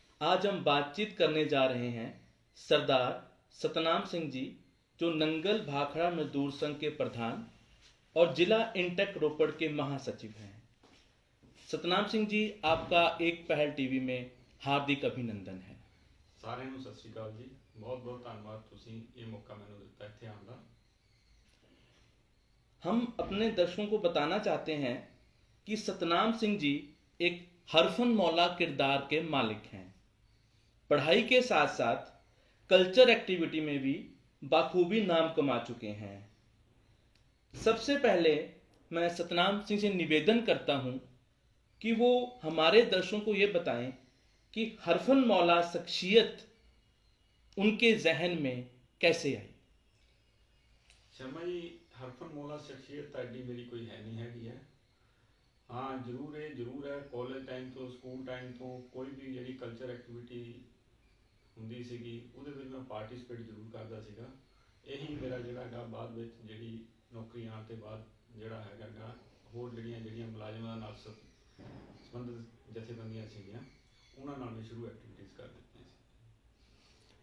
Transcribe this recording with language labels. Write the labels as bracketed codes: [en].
[hi] आज हम बातचीत करने जा रहे हैं सरदार सतनाम सिंह जी, जो नंगल भाखड़ा मजदूर संघ के प्रधान और जिला इंटेक रोपड़ के महासचिव हैं। सतनाम सिंह जी, आपका एक पहल टीवी में हार्दिक अभिनंदन है। [pa] सारे ਨੂੰ ਸਤਿ ਸ਼੍ਰੀ ਅਕਾਲ जी। बहुत बहुत ਧੰਨਵਾਦ ਤੁਸੀਂ ਇਹ ਮੌਕਾ ਮੈਨੂੰ ਦਿੱਤਾ ਇੱਥੇ ਆਉਣ ਦਾ। [hi] हम अपने दर्शकों को बताना चाहते हैं कि सतनाम सिंह जी एक हरफन मौला किरदार के मालिक हैं। पढ़ाई के साथ साथ कल्चर एक्टिविटी में भी बाखूबी नाम कमा चुके हैं। सबसे पहले मैं सतनाम सिंह से निवेदन करता हूं कि वो हमारे दर्शकों को ये बताएं कि हरफन मौला शख्सियत उनके जहन में कैसे आई। [pa] शर्मा जी, हरफन मौला शख्सियत ਤੁਹਾਡੀ ਮੇਰੀ ਕੋਈ ਹੈ ਨਹੀਂ ਹੈਗੀ ਹੈ। ਹਾਂ ਜ਼ਰੂਰ ਹੈ ਕਾਲਜ ਟਾਈਮ ਤੋਂ ਸਕੂਲ ਟਾਈਮ ਤੋਂ ਕੋਈ ਵੀ ਜਿਹੜੀ ਕਲਚਰ ਐਕਟੀਵਿਟੀ ਹੁੰਦੀ ਸੀਗੀ ਉਹਦੇ ਵਿੱਚ ਮੈਂ ਪਾਰਟਿਸਿਪੇਟ ਜ਼ਰੂਰ ਕਰਦਾ ਸੀਗਾ। ਇਹੀ ਮੇਰਾ ਜਿਹੜਾ ਹੈਗਾ ਬਾਅਦ ਵਿੱਚ ਜਿਹੜੀ ਨੌਕਰੀ ਆਉਣ ਤੋਂ ਬਾਅਦ ਜਿਹੜਾ ਹੈਗਾ ਹੋਰ ਜਿਹੜੀਆਂ ਮੁਲਾਜ਼ਮਾਂ ਨਾਲ ਸੰਬੰਧਿਤ ਜਥੇਬੰਦੀਆਂ ਸੀਗੀਆਂ ਉਹਨਾਂ ਨਾਲ ਮੈਂ ਸ਼ੁਰੂ ਐਕਟੀਵਿਟੀਜ਼ ਕਰ ਦਿੱਤੀਆਂ ਸੀ।